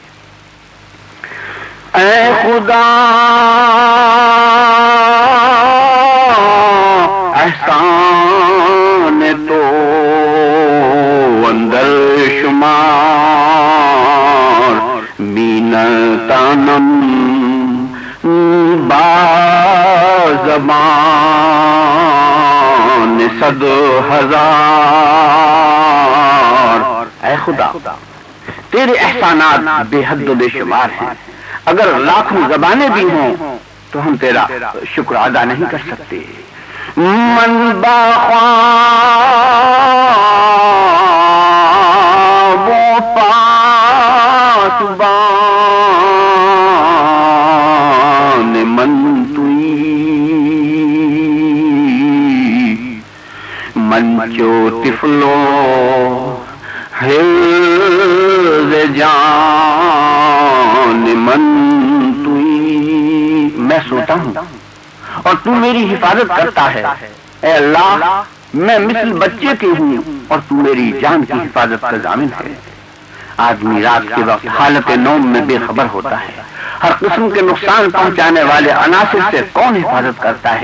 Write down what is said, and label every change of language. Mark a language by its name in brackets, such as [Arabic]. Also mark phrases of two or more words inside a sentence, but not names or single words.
[Persian] اے خدا احسان تو اندر شمار، بینتانم با زبان 100,000۔ [Urdu] اے خدا، تیرے احسانات بے حد و بے شمار ہیں، اگر لاکھوں زبانیں بھی ہوں تو ہم تیرا شکر ادا نہیں کر سکتے. [Persian] من باخواب و پاسبان من توئی من چو طفلو حفظ جان من توئی. [Urdu] میں سوتا ہوں اور تو میری حفاظت کرتا ہے. اے اللہ میں مثل بچے کی ہوں اور تو میری جان کی حفاظت کا ضامن ہے. آدمی رات کے وقت حالت نوم میں بے خبر ہوتا ہے. ہر قسم کے نقصان پہنچانے والے عناصر سے کون حفاظت کرتا ہے؟